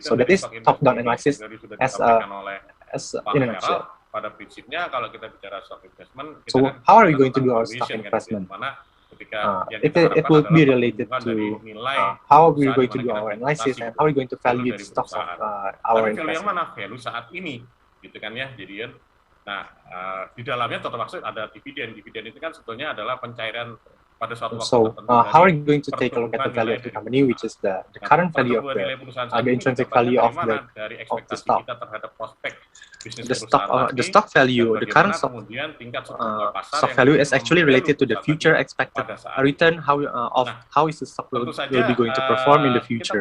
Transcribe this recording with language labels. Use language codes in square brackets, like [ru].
[en] So that is top-down analysis as in a nutshell. [id] Pada prinsipnya kalau kita bicara stock investment, [en] so how are we going to do our stock investment? It will be related to how we're going to do our analysis and how we're going to value the stocks of our investment. [id] Yang mana value saat ini gitu kan ya. Jadi nah di dalamnya termasuk ada dividen. Dividen itu kan sebetulnya adalah pencairan pada suatu waktu tertentu. [en] How are you going to take a look at the value of the company, which is the current value of the intrinsic value of the stock? [id] Kita terhadap prospek bisnis [en] The stock value, the current stock value is actually related to the future expected return. How is the stock will be going to perform in the future?